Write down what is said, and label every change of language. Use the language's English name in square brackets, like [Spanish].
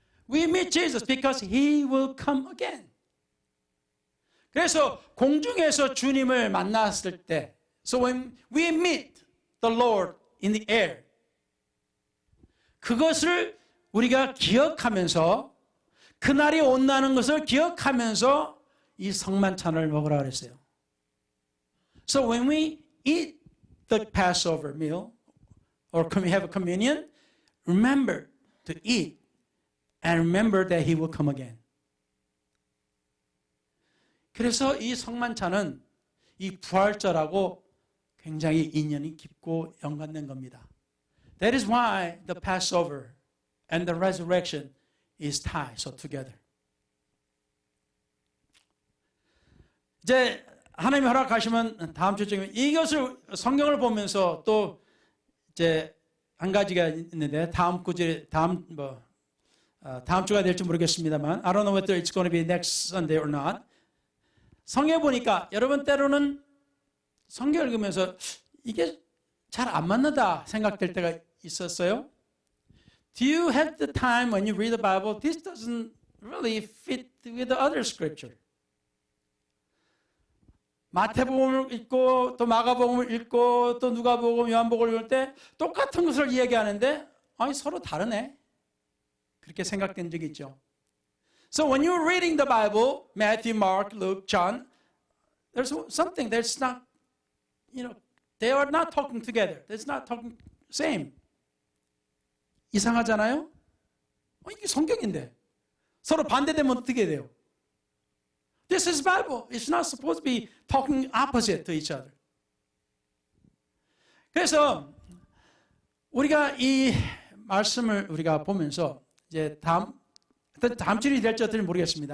[English] We meet Jesus because he will come again. [Korean] 그래서 공중에서 주님을 만났을 때, [English] so when we meet the Lord in the air, [Korean] 그것을 우리가 기억하면서 그날이 온다는 것을 기억하면서 이 성만찬을 먹으라 그랬어요. [English] So when we eat the Passover meal or we have a communion, remember to eat and remember that he will come again. [Korean] 그래서 이 성만찬은 이 부활절하고 굉장히 인연이 깊고 연관된 겁니다. [English] That is why the Passover and the resurrection is tied so together. [Korean] 이제 하나님이 허락하시면 다음 주쯤에 이것을 성경을 보면서 또 이제 한 가지가 있는데 다음 주가 될지 모르겠습니다만 [English] I don't know whether it's going to be next Sunday or not. [Korean] 성경에 보니까 여러분 때로는 성경 읽으면서 이게 잘 안 맞는다 생각될 때가 있었어요. [English] Do you have the time when you read the Bible? This doesn't really fit with the other scripture. [Korean] 마태복음을 읽고 또 마가복음을 읽고 또 누가복음, 요한복음을 읽을 때 똑같은 것을 이야기하는데 아니 서로 다르네. 그렇게 생각된 적이 있죠. [English] So when you're reading the Bible, Matthew, Mark, Luke, John, there's something that's not, they are not talking together. It's not talking same. [Korean] 이상하잖아요? 이게 성경인데 서로 반대되면 어떻게 돼요? [English] This is Bible. It's not supposed to be talking opposite to each other. [Korean] 그래서 우리가 이 말씀을 우리가 보면서 이제 다음 주일이 될지 어떨지 모르겠습니다.